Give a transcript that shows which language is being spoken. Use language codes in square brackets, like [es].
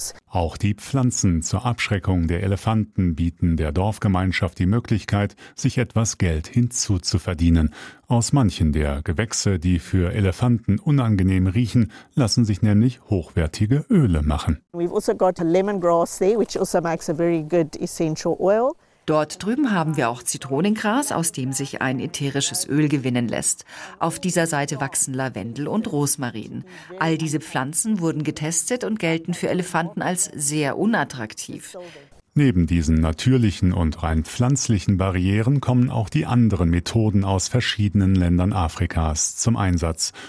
[de] Auch die Pflanzen zur Abschreckung der Elefanten bieten der Dorfgemeinschaft die Möglichkeit, sich etwas Geld hinzuzuverdienen. Aus manchen der Gewächse, die für Elefanten unangenehm riechen, lassen sich nämlich hochwertige Öle machen. [en] We've also got a lemongrass there, which also makes a very good essential oil. [de] Dort drüben haben wir auch Zitronengras, aus dem sich ein ätherisches Öl gewinnen lässt. Auf dieser Seite wachsen Lavendel und Rosmarin. All diese Pflanzen wurden getestet und gelten für Elefanten als sehr unattraktiv. Neben diesen natürlichen und rein pflanzlichen Barrieren kommen auch die anderen Methoden aus verschiedenen Ländern Afrikas zum Einsatz.